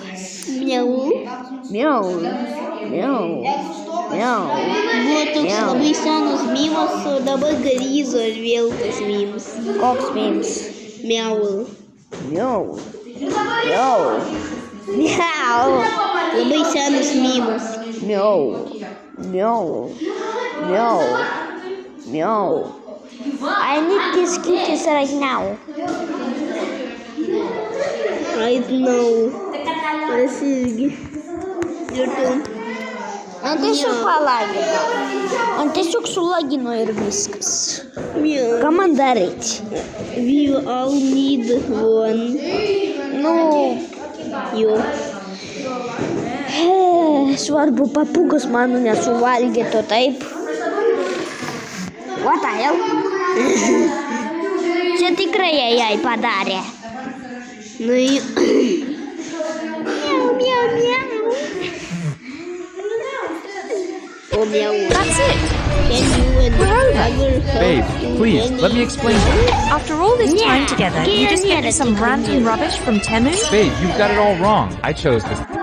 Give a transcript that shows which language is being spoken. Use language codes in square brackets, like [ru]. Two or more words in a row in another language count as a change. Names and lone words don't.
[lt] Miau. Мяу. Мяу. Мяу. Buvo toks labai senas mimas, o dabar grįžo ir vėl tas mimas. Koks mims? Miau. Мяу. Мяу. Мяу. Labai senas mimas. Мяу. Мяу. Мяу. Мяу. [en] I need these kitties right now. Right now. [lt] Aš irgi. Ir tu. Man tiesiog palagino. Man tiesiog sulagino ir viskas. Ką man daryti? [en] We all need one. [lt] Nu, Jo. svarbu papūgas mano nesuvalgytų, taip? [en] What the hell? [lt] Čia tikrai jai padarė. Nu, Miau, miau. oh, meow. [en] That's it. Can you and other Babe, please, let me explain. After all this time together, you just get me some random rubbish from Temu? Babe, you've got it all wrong. I chose this.